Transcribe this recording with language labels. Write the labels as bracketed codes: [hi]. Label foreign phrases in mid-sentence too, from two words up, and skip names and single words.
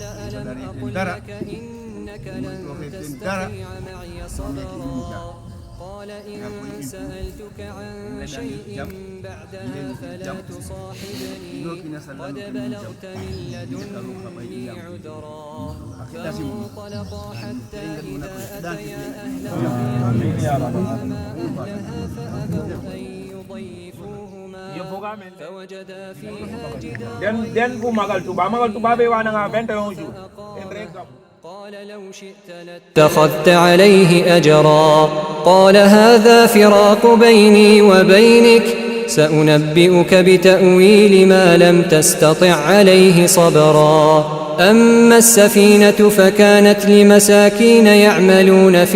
[ar] ألم أقل لك إنك لن تستطيع معي صبرا قال إن سألتك عن شيء بعدها فلا تصاحبني قد بلغت من لدني عذرا فانطلقا حتى إذا أتيا أهل قرية استطعما أهلها فأبوا أن يضيفوهما فوجدا فيها جدارا [wo] den bu magal tuba be wana nga 21 jours en rek [ar] قال لو شئت لاتخذت عليه أجرا قال هذا فراق بيني وبينك سأنبئك بتأويل ما لم تستطع عليه صبرا أما السفينة فكانت لمساكين يعملون في